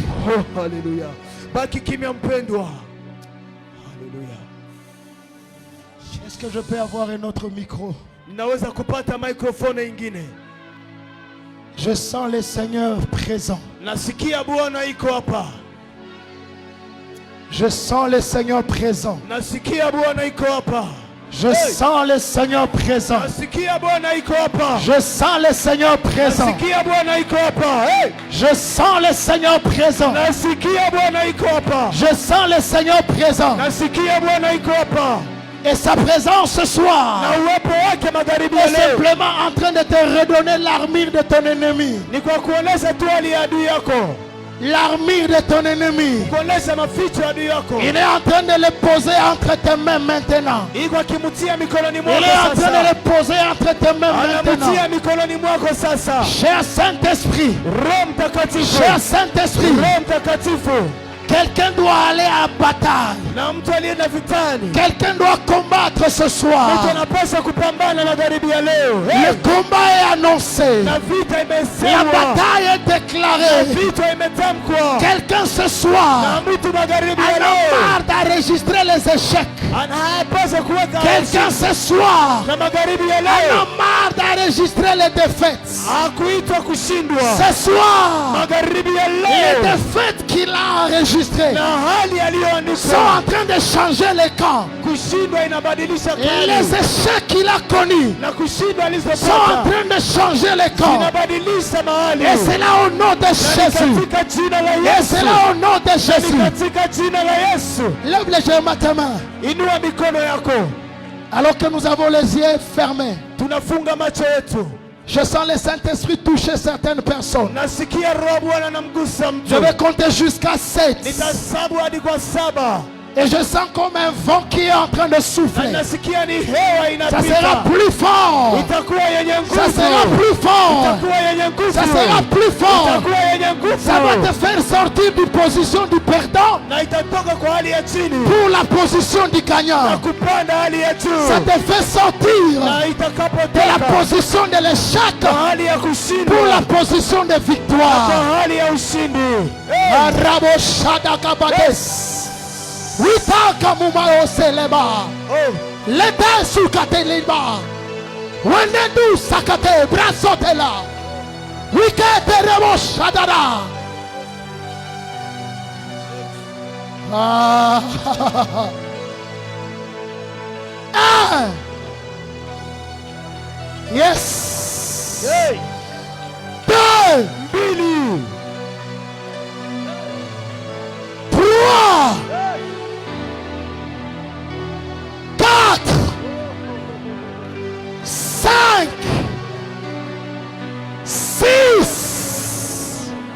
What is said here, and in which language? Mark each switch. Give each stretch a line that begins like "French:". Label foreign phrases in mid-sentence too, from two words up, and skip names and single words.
Swahili: Oh, haleluya. Baki kimya mpendwa. Haleluya.
French: Est-ce que je peux avoir un autre micro?
Swahili: Naweza kupata microphone ingine.
French: Je sens le Seigneur présent.
Swahili: Nasikia Bwana iko hapa.
French: Je sens le Seigneur présent.
Swahili: Nasikia Bwana iko hapa.
French: Je sens le Seigneur présent.
Swahili: Nasikia Bwana iko hapa.
French: Je sens le Seigneur présent.
Swahili: Nasikia Bwana iko hapa.
French: Je sens le Seigneur présent.
Swahili: Nasikia Bwana iko hapa.
French: Je sens le Seigneur présent.
Swahili: Nasikia Bwana iko hapa.
French: Et sa présence ce soir
Swahili: Na uwepo wake magharibi ya
French: est
Swahili: leo
French: simplement en train de te redonner l'armure de ton ennemi.
Swahili: ni kwa kuonesha tu hali ya adui yako.
French: L'armure de ton ennemi.
Swahili: Kuonesha maficho ya adui yako.
French: Il est en train de le poser entre tes mains maintenant.
Swahili: Iko akimutia mikononi
French: Il
Swahili: mwako
French: est en train
Swahili: sasa.
French: de le poser entre tes mains maintenant.
Swahili: Anamutia mikononi mwako sasa.
French: Cher Saint-Esprit,
Swahili: Roho Mtakatifu.
French: cher Saint-Esprit,
Swahili: Roho Mtakatifu.
French: quelqu'un doit aller à bataille.
Swahili: Na mtu alienda vitani.
French: Quelqu'un doit combattre ce soir.
Swahili: Mtu anapaswa kupambana magharibi ya leo.
French: Le combat est annoncé.
Swahili: Na vita
French: La
Swahili: imesemwa.
French: bataille est
Swahili: Na
French: déclarée.
Swahili: vita imetamkwa.
French: Quelqu'un ce soir
Swahili: Na mtu magharibi
French: en
Swahili: ya
French: a
Swahili: leo.
French: marre d'enregistrer les échecs.
Swahili: Anapaswa kuweka
French: Quelqu'un ce soir
Swahili: na magharibi ya
French: en
Swahili: leo.
French: a marre d'enregistrer les défaites.
Swahili: Hakuitwa kushindwa.
French: Ce soir,
Swahili: Magharibi ya
French: les
Swahili: leo.
French: défaites qu'il a enregistrées
Swahili: Na hali
French: sont
Swahili: aliyoandikwa.
French: en train de changer les camps.
Swahili: Kushindwa inabadilisha
French: Les
Swahili: kali.
French: échecs qu'il a connus
Swahili: Na kushindwa
French: sont en
Swahili: alizopata.
French: train de changer les camps.
Swahili: Inabadilisha mahali.
French: Et c'est là au nom de
Swahili: Na ni
French: Jésus.
Swahili: katika jina la
French: Et c'est
Swahili: Yesu.
French: là au nom de
Swahili: Na ni
French: Jésus.
Swahili: katika jina la Yesu.
French: Lève les jambes ta main.
Swahili: Inua mikono yako.
French: Alors que nous avons les yeux fermés.
Swahili: Tunafunga macho yetu.
French: Je sens le Saint-Esprit toucher certaines personnes.
Swahili: Nasikia Roho Bwana anamgusa mtu.
French: Je vais compter jusqu'à 7.
Swahili: Nitahesabu hadi kwa 7.
French: Et je sens comme un vent qui est en train de souffler.
Swahili: Nasikia ni hewa
French: Ça sera
Swahili: inapita.
French: plus fort.
Swahili: Itakuwa yenye nguvu.
French: Ça sera plus fort.
Swahili: Itakuwa yenye nguvu.
French: Ça sera plus fort.
Swahili: Itakuwa yenye nguvu.
French: Ça va te faire sortir du position du perdant
Swahili: Na itatoka kwa hali ya chini
French: pour la position du
Swahili: na
French: gagnant.
Swahili: kupanda hali ya juu.
French: Ça te fait sortir
Swahili: Na
French: de la
Swahili: itakapotoka
French: position de l'échec
Swahili: kwa hali ya kushindwa
French: pour la position de victoire.
Swahili: kwa hali ya ushindi. Arabo shada kabades. Witaka mumao seleba. Leta sukate liba. Wenendu sakate brasotela. Wikete rebo shadada. Ah. Ah. Yes. Hey.
French: Deux.
Swahili: Mbili.
French: Trois. Quatre. Cinq. Six.